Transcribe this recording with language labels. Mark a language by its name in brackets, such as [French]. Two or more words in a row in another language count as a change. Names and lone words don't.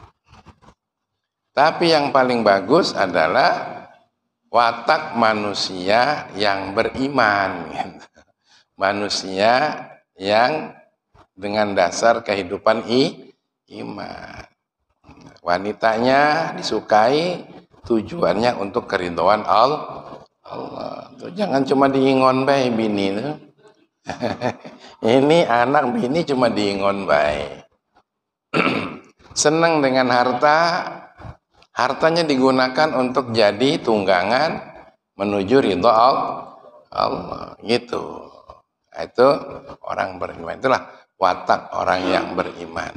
[Indonesian] Tapi yang paling bagus adalah watak manusia yang beriman, gitu. Manusia yang dengan dasar kehidupan iman. Wanitanya disukai tujuannya untuk keridhaan Allah. [Banjar] Tuh, jangan cuma diingon bae bini tuh. Ini anak bini cuma diingon bae. [Indonesian] Senang dengan harta, hartanya digunakan untuk jadi tunggangan menuju ridho Allah, gitu. Itu orang beriman, itulah watak orang yang beriman.